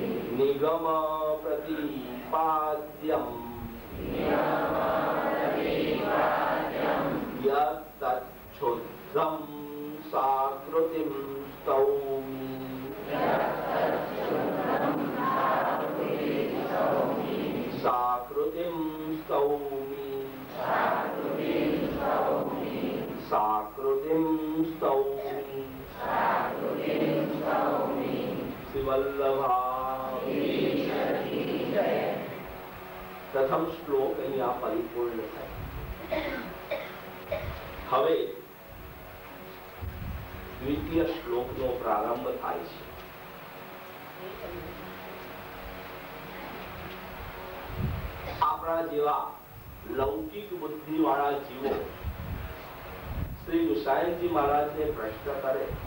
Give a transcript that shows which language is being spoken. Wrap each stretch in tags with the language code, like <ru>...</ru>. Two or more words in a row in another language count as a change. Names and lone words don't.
<sa>निगम प्रतिपाद्यम् यत्तच्छुद्धं साकृतिं स्तौमि साकृतिं स्तौमि साकृतिं स्तौमि</sa> <gu>श्रीवल्लभा પ્રથમ શ્લોક અહીંયા પરિપૂર્ણ થાય. હવે દ્વિતીય શ્લોકનો પ્રારંભ થાય છે. આપણા જેવા લૌકિક બુદ્ધિ વાળા જીવો શ્રી ગુસાઈજી મહારાજને પ્રશ્ન કરે</gu>